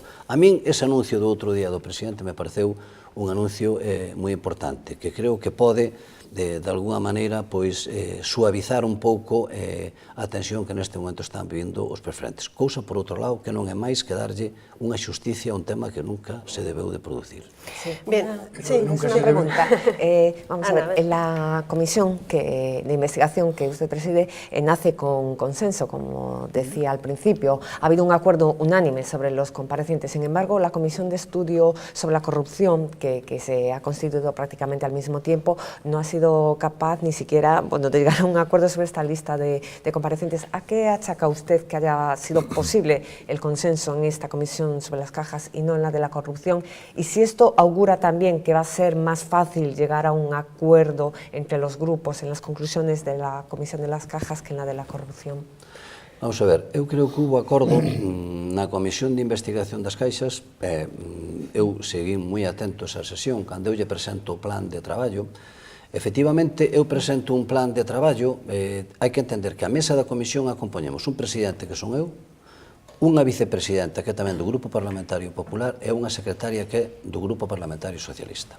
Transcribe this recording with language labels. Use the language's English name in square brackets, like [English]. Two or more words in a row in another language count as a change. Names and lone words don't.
[Galician] A min ese anuncio do outro día do presidente me pareceu un anuncio moi importante, que creo que pode de alguna maneira suavizar un pouco a tensión que neste momento están vivindo os preferentes. Cousa, por outro lado, que non é máis que darlle unha xusticia a un tema que nunca se debeu de producir. [Spanish] Bien, sí, es una pregunta. Vamos a ver, en la comisión de investigación que usted preside nace con consenso, como decía al principio. Ha habido un acuerdo unánime sobre los comparecientes. Sin embargo, la comisión de estudio sobre la corrupción, que se ha constituido prácticamente al mismo tiempo, no ha sido capaz ni siquiera de llegar a un acuerdo sobre esta lista de comparecientes. ¿A qué achaca usted que haya sido posible el consenso en esta comisión sobre las cajas y no en la de la corrupción? Y si esto augura también que va a ser más fácil llegar a un acuerdo entre los grupos en las conclusiones de la comisión de las cajas que en la de la corrupción. [Galician] Vamos a ver, eu creo que hubo acordo na Comisión de Investigación das Caixas. Eu segui moi atento a esa sesión, cando eu lle presento o plan de traballo. Efectivamente, eu presento un plan de traballo. Hai que entender que a mesa da comisión a compoñemos un presidente, que son eu, unha vicepresidenta que é tamén do Grupo Parlamentario Popular e unha secretaria que é do Grupo Parlamentario Socialista.